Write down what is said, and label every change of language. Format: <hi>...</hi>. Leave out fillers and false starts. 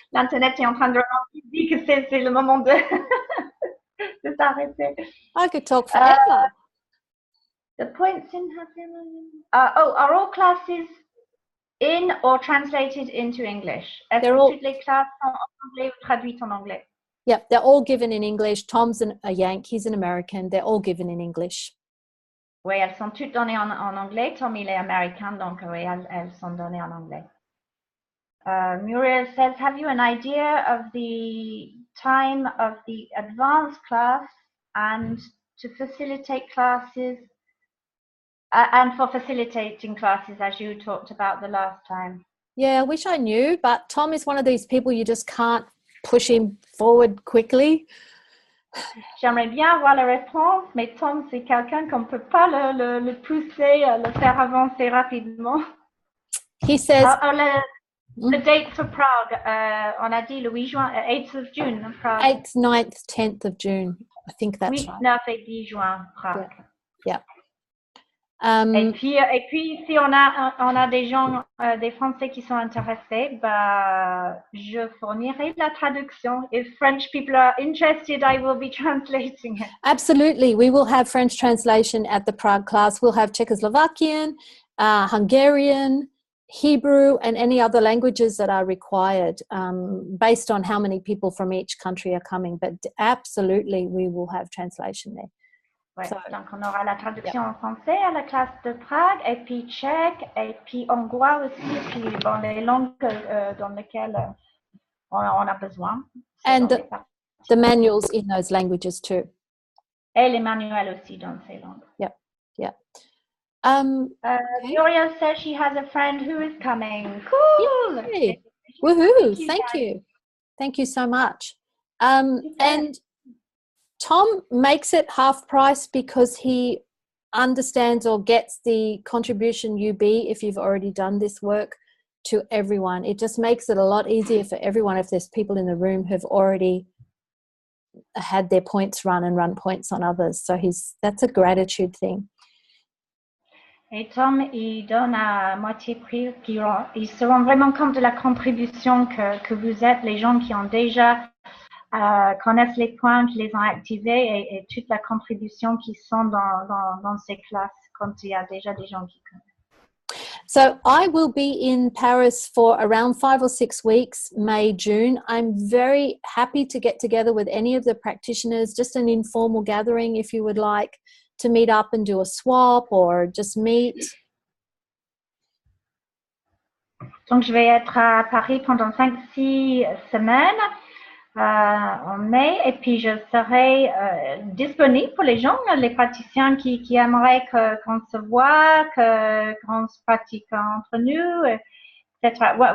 <fr>L'Internet est en train de dit que c'est le moment de s'arrêter.</fr> <en>I could talk forever. The points in are all classes in or translated into English?</en> <fr>Est-ce que toutes les classes sont en anglais ou traduites en anglais?</fr> <en>Yeah, they're all given in English. Tom's a Yank, he's an American. They're all given in English.</en> <fr>Oui, elles sont toutes données en anglais. Tom, il est américain, donc oui, elles sont données en anglais.</fr> <en>Muriel says, have you an idea of the time of the advanced class and to facilitate classes and for facilitating classes as you talked about the last time? Yeah, I wish I knew, but Tom is one of these people you just can't push him forward quickly.</en> <fr>J'aimerais bien avoir la réponse, mais Tom, c'est quelqu'un qu'on ne peut pas le pousser, le faire avancer rapidement.</fr> <en>He says... The date for Prague,</en> <fr>on a dit le 8 juin,</fr> <en>8th of June, Prague. 8th, 9th, 10th of June. I think that's</en> <fr>8,</fr> <en>right.</en> <fr>9 et 10 juin, Prague.</fr> <en>Yeah.</en> <fr>Et puis, si on a des gens, des Français qui sont intéressés, bah, je fournirai la traduction.</fr> <en>If French people are interested, I will be translating it. Absolutely. We will have French translation at the Prague class. We'll have Czechoslovakian, Hungarian, Hebrew, and any other languages that are required based on how many people from each country are coming. But absolutely, we will have translation there.</en> <fr>Ouais, donc on aura la traduction en français à la classe de Prague, et puis tchèque, et puis hongrois aussi, et puis bon, les langues dans lesquelles on a besoin.</fr> <en>And the manuals in those languages too.</en> <fr>Et les manuels aussi dans ces langues.</fr> <en>Yeah. Gloria says she has a friend who is coming. Cool! Yay. Woohoo! Thank you. Thank you so much. And Tom makes it half price because he understands or gets the contribution UB if you've already done this work to everyone. It just makes it a lot easier for everyone if there's people in the room who've already had their points run and run points on others. So that's a gratitude thing.</en> <fr>Et Tom, il donne à moitié prix. Ils se rendent vraiment compte de la contribution que vous êtes, les gens qui ont déjà connaissent les points, qui les ont activés et toute la contribution qui sont dans ces classes quand il y a déjà des gens qui connaissent.</fr> <en>So I will be in Paris for around 5 or 6 weeks, May, June. I'm very happy to get together with any of the practitioners, just an informal gathering if you would like to meet up and do a swap or just meet.</en> <fr>Donc je vais être à Paris pendant 5-6 semaines. En mai, et puis je serai disponible pour les gens, les praticiens qui aimeraient qu'on se voit, qu'on se pratique entre nous, etc.</fr>